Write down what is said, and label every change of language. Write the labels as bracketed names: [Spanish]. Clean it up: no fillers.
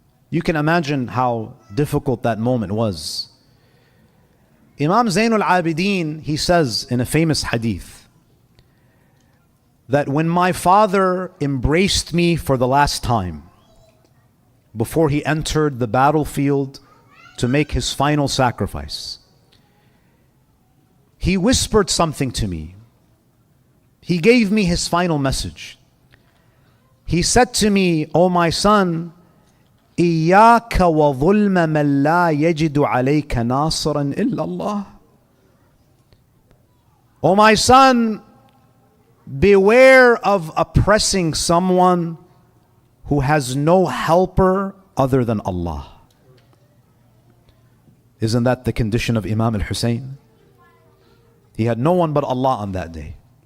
[English] You can imagine how difficult that moment was. Imam Zainul Abideen, he says in a famous hadith, that when my father embraced me for the last time, before he entered the battlefield to make his final sacrifice, he whispered something to me. He gave me his final message. He said to me, "O my son, [Arabic] إِيَّاكَ وَظُلْمَ مَنْ لَا يَجِدُ عَلَيْكَ نَاصِرًا إِلَّا اللَّهِ." [English] O my son, beware of oppressing someone who has no helper other than Allah. Isn't that the condition of Imam al-Hussain? He had no one but Allah on that day.